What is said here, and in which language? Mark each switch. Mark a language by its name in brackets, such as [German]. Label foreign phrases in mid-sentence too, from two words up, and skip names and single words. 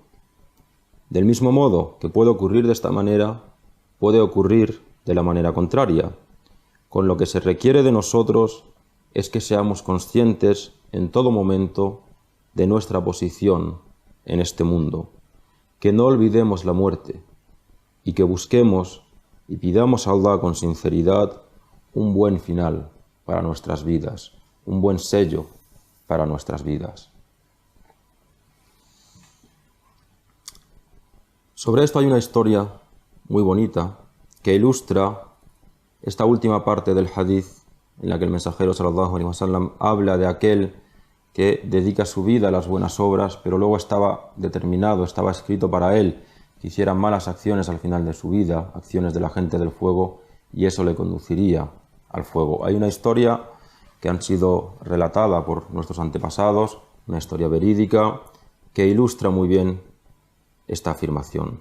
[Spanish] Del mismo modo que puede ocurrir de esta manera, puede ocurrir de la manera contraria, con lo que se requiere de nosotros es que seamos conscientes en todo momento de nuestra posición en este mundo, que no olvidemos la muerte y que busquemos y pidamos a Allah con sinceridad un buen final para nuestras vidas, un buen sello para nuestras vidas. Sobre esto hay una historia muy bonita que ilustra esta última parte del hadith en la que el mensajero [Arabic] صلى الله عليه وسلم [Spanish] habla de aquel que dedica su vida a las buenas obras, pero luego estaba determinado, estaba escrito para él que hiciera malas acciones al final de su vida, acciones de la gente del fuego, y eso le conduciría al fuego. Hay una historia que han sido relatada por nuestros antepasados, una historia verídica que ilustra muy bien esta afirmación.